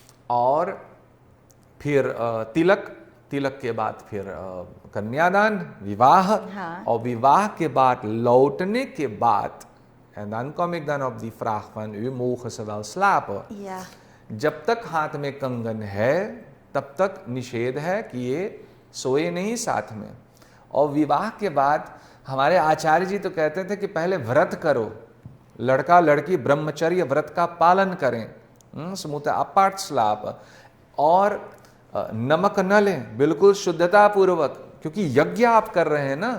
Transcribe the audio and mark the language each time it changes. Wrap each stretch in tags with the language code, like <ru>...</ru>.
<hi>और फिर तिलक के बाद फिर कन्यादान, विवाह। हाँ। और विवाह के बाद लौटने के बाद,</hi> <nl>en dan kom ik dan op die vraag van u, mogen ze wel slapen? Ja.</nl> <hi>जब तक हाथ में कंगन है तब तक निषेध है कि ये सोए नहीं साथ में। और विवाह के बाद हमारे आचार्य जी तो कहते थे कि पहले व्रत करो, लड़का लड़की ब्रह्मचर्य व्रत का पालन करें, स्मूथ अपार्ट स्लाप, और नमक न लें, बिल्कुल शुद्धता पूर्वक, क्योंकि यज्ञ आप कर रहे हैं ना</hi>